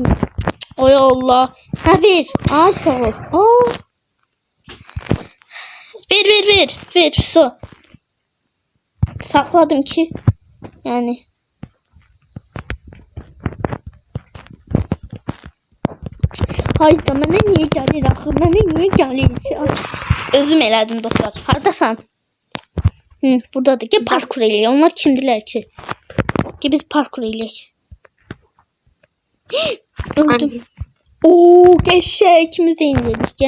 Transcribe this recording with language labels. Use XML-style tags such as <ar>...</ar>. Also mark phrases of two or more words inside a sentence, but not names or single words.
<az>Ay Allah. Ha ver. Ay sağ ol. Aa. Ver. Su. Sakladım ki. Yani. Hayda mənə niyə gəlir axı? Mənə niyə gəlir? Özüm elədim dostlar. Hardasan? Buradadır. Gel parkur eləyək. Onlar kimdilər ki? Gel biz parkur eləyək. Öldüm. Oo, qəşəng. İkimiz də indirik. Gel.</az>